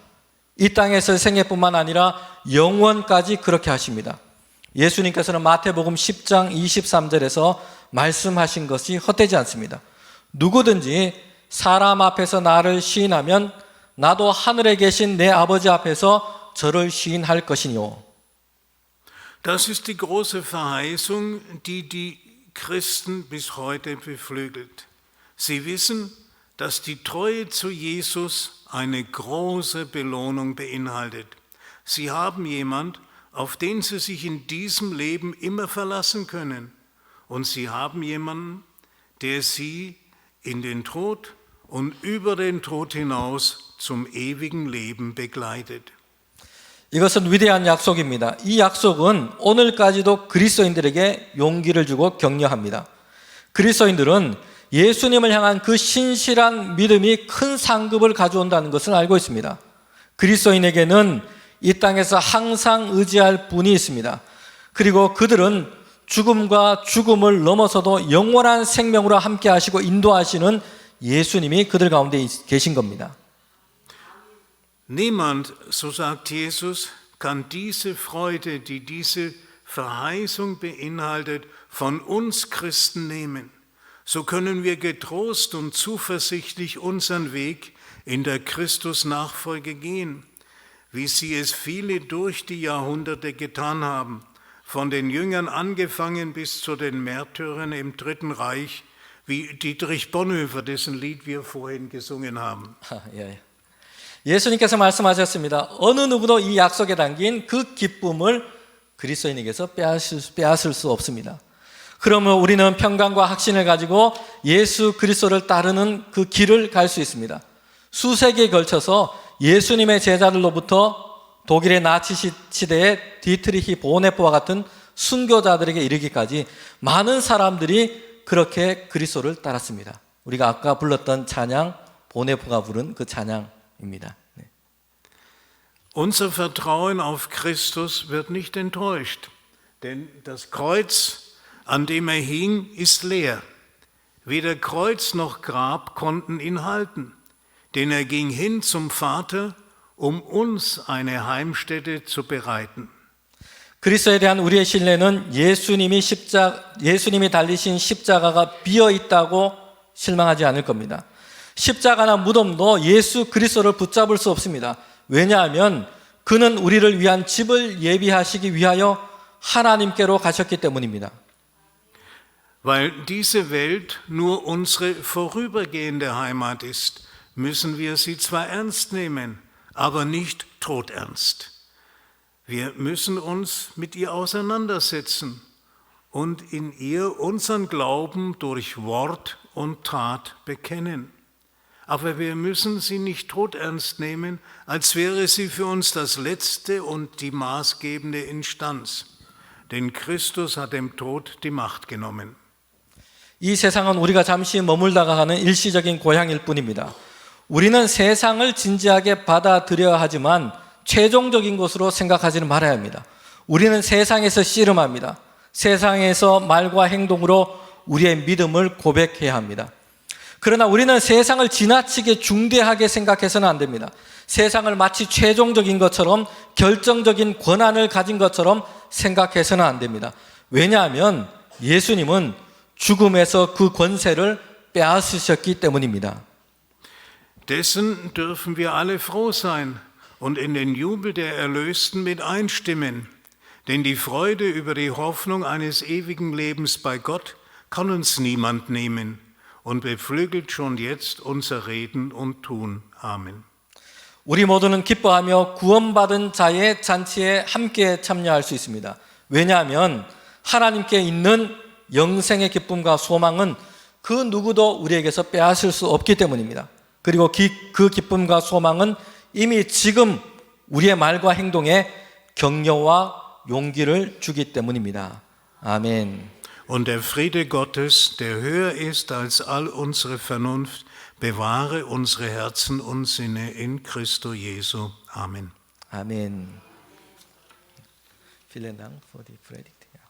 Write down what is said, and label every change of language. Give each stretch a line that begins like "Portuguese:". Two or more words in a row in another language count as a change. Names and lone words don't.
Korean: 이 땅에서의 생애뿐만 아니라 영원까지 그렇게 하십니다. 예수님께서는 마태복음 10장 23절에서 말씀하신 것이 헛되지 않습니다. 누구든지 사람 앞에서 나를 시인하면 나도 하늘에 계신 내 아버지 앞에서 저를 시인할 것이니요.
German: Das ist die große Verheißung, die die Christen bis heute beflügelt. Sie wissen, dass die Treue zu Jesus eine große Belohnung beinhaltet. Sie haben jemand, auf den sie sich in diesem Leben immer verlassen können. Und sie haben jemanden, der sie in den Tod und über den Tod hinaus zum ewigen Leben begleitet.
Korean: 이것은 위대한 약속입니다. 이 약속은 오늘까지도 그리스도인들에게 용기를 주고 격려합니다. 그리스도인들은 예수님을 향한 그 신실한 믿음이 큰 상급을 가져온다는 것을 알고 있습니다. 그리스도인에게는 이 땅에서 항상 의지할 분이 있습니다. 그리고 그들은 죽음과 죽음을 넘어서도 영원한 생명으로 함께 하시고 인도하시는 예수님이 그들 가운데 계신 겁니다.
German: Niemand, so sagt Jesus, kann diese Freude, die diese Verheißung beinhaltet, von uns Christen nehmen. So können wir getrost und zuversichtlich unseren Weg in der Christusnachfolge gehen, wie sie es viele durch die Jahrhunderte getan haben, von den Jüngern angefangen bis zu den Märtyrern im Dritten Reich, wie Dietrich Bonhoeffer, dessen Lied wir vorhin gesungen haben.
Korean: 예수님께서 말씀하셨습니다. 어느 누구도 이 약속에 담긴 그 기쁨을 그리스도인에게서 빼앗을 수 없습니다. 그러면 우리는 평강과 확신을 가지고 예수 그리스도를 따르는 그 길을 갈 수 있습니다. 수세기에 걸쳐서 예수님의 제자들로부터 독일의 나치 시대의 디트리히 보네프와 같은 순교자들에게 이르기까지 많은 사람들이 그렇게 그리스도를 따랐습니다. 우리가 아까 불렀던 찬양, 보네프가 부른 그 찬양입니다.
German: Unser Vertrauen auf Christus wird nicht enttäuscht, denn das Kreuz, an dem er hing, ist leer. Weder Kreuz noch Grab konnten ihn halten, denn er ging hin zum Vater, um uns eine Heimstätte zu bereiten.
Korean: 그리스도에 대한 우리의 신뢰는 예수님이 달리신 십자가가 비어 있다고 실망하지 않을 겁니다. 십자가나 무덤도 예수 그리스도를 붙잡을 수 없습니다. 왜냐하면 그는 우리를 위한 집을 예비하시기 위하여 하나님께로 가셨기 때문입니다.
German: Weil diese Welt nur unsere vorübergehende Heimat ist, müssen wir sie zwar ernst nehmen, aber nicht todernst. Wir müssen uns mit ihr auseinandersetzen und in ihr unseren Glauben durch Wort und Tat bekennen. Aber wir müssen sie nicht todernst nehmen, als wäre sie für uns das letzte und die maßgebende Instanz. Denn Christus hat dem Tod die Macht genommen.
Korean: 이 세상은 우리가 잠시 머물다가 가는 일시적인 고향일 뿐입니다. 우리는 세상을 진지하게 받아들여야 하지만 최종적인 것으로 생각하지는 말아야 합니다. 우리는 세상에서 씨름합니다. 세상에서 말과 행동으로 우리의 믿음을 고백해야 합니다. 그러나 우리는 세상을 지나치게 중대하게 생각해서는 안 됩니다. 세상을 마치 최종적인 것처럼 결정적인 권한을 가진 것처럼 생각해서는 안 됩니다. 왜냐하면 예수님은 죽음에서 그 권세를 빼앗으셨기 때문입니다.
German: Dessen dürfen wir alle froh sein und in den Jubel der Erlösten mit einstimmen. Denn die Freude über die Hoffnung eines ewigen Lebens bei Gott kann uns niemand nehmen und beflügelt schon jetzt unser Reden und Tun. Amen.
Korean: 우리 모두는 기뻐하며 구원받은 자의 잔치에 함께 참여할 수 있습니다. 왜냐하면 하나님께 있는 영생의 기쁨과 소망은 그 누구도 우리에게서 빼앗을 수 없기 때문입니다. 그리고 그 기쁨과 소망은 이미 지금 우리의 말과 행동에 격려와 용기를 주기 때문입니다. 아멘.
German: Und der Friede Gottes, der höher ist als all unsere Vernunft, bewahre unsere Herzen und Sinne
Latin: in Christo Jesu.
German: Amen.
Korean: 아멘.
German: Vielen Dank für die Predigt.